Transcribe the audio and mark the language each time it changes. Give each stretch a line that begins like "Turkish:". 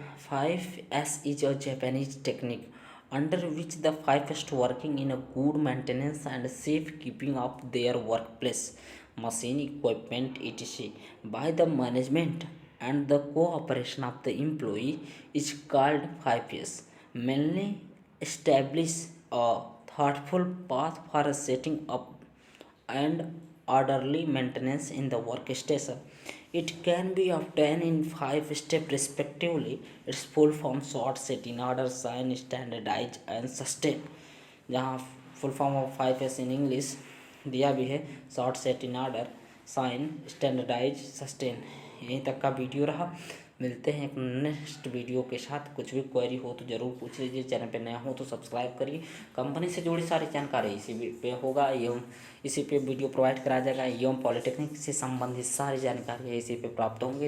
English: 5S is a Japanese technique under which the 5S working in a good maintenance and safe keeping of their work place machine equipment etc by the management and the cooperation of the employee is called 5S. Mainly establish a thoughtful path for setting up and orderly maintenance in the workstation. It can be obtained in 5 steps respectively. Its full form: sort, set in order, sign, standardize and sustain.
Hindi: जहाँ full form of 5S in English दिया भी है, short, set in order, sign, standardise, sustain. यहीं तक का video रहा। मिलते हैं एक नेक्स्ट वीडियो के साथ। कुछ भी क्वेरी हो तो ज़रूर पूछ लीजिए। चैनल पे नया हो तो सब्सक्राइब करिए। कंपनी से जुड़ी सारी जानकारी इसी पे होगा एवं इसी पे वीडियो प्रोवाइड कराया जाएगा एवं पॉलिटेक्निक से संबंधित सारी जानकारी इसी पे प्राप्त होंगे।